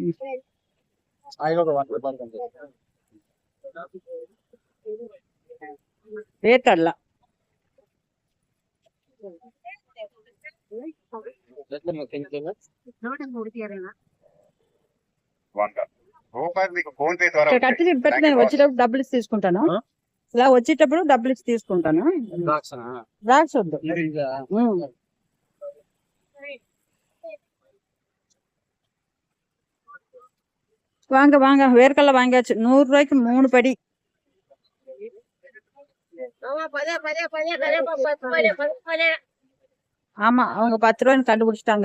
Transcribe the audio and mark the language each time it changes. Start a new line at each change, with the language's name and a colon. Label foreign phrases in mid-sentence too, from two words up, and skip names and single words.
Telugu: రేట్ అలా కట్టి పెట్టి నేను వచ్చేటప్పుడు డబ్బులు ఇచ్చి తీసుకుంటాను. ఇలా వచ్చేటప్పుడు డబ్బులు ఇచ్చి తీసుకుంటాను. ద్రాక్ష వద్దు.
Tamil: வாங்க வாங்க, வேர்க்கடலை வாங்கியாச்சு. ₹100க்கு 3 படி. ஆமா, அவங்க 10 ரூபாய்ன்னு கண்டுபிடிச்சிட்டாங்க.